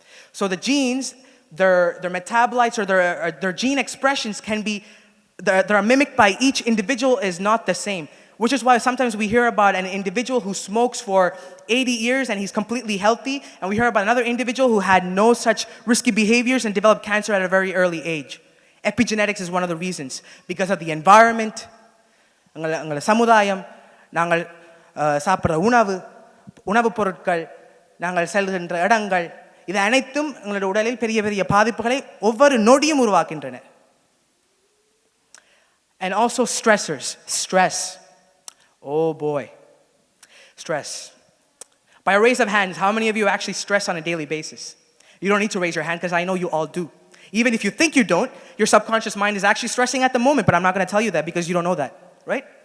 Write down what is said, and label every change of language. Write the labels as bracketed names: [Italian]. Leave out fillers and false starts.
[English] So the genes, their metabolites or their gene expressions can be, that are mimicked by each individual is not the same. Which is why sometimes we hear about an individual who smokes for 80 years and he's completely healthy, and we hear about another individual who had no such risky behaviors and developed cancer at a very early age. Epigenetics is one of the reasons. Because of the environment, [Tamil] ang samudayam, nangal சாப்பிட்ற உணவு பொருட்கள், நாங்கள் செல்கின்ற இடங்கள், இது அனைத்தும் எங்களுடைய உடலில் பெரிய பெரிய பாதிப்புகளை ஒவ்வொரு நொடியும் உருவாக்கின்றன. [English] And also stressors, stress. Oh boy, stress. By a raise of hands, how many of you actually stress on a daily basis? You don't need to raise your hand because I know you all do. Even if you think you don't, your subconscious mind is actually stressing at the moment, but I'm not going to tell you that because you don't know that, right?